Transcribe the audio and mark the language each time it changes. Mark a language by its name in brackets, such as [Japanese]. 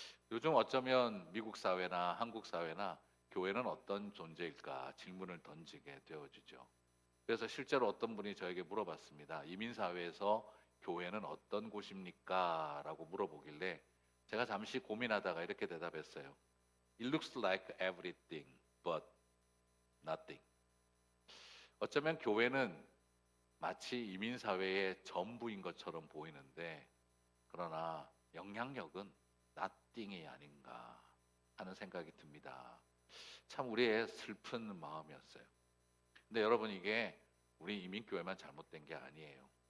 [Korean] 요즘 어쩌면 미국 사회나 한국 사회나 교회는 어떤 존재일까 질문을 던지게 되어지죠. 그래서 실제로 어떤 분이 저에게 물어봤습니다. 이민 사회에서 교회는 어떤 곳입니까? 라고 물어보길래 제가 잠시 고민하다가 이렇게 대답했어요. [English] It looks like everything but nothing. [Korean] 어쩌면 교회는 마치 이민 사회의 전부인 것처럼 보이는데 그러나 영향력은 nothing이 아닌가 하는 생각이 듭니다. 참 우리의 슬픈 마음이었어요. 근데 여러분 이게 우리 이민교회만 잘못된 게 아니에요.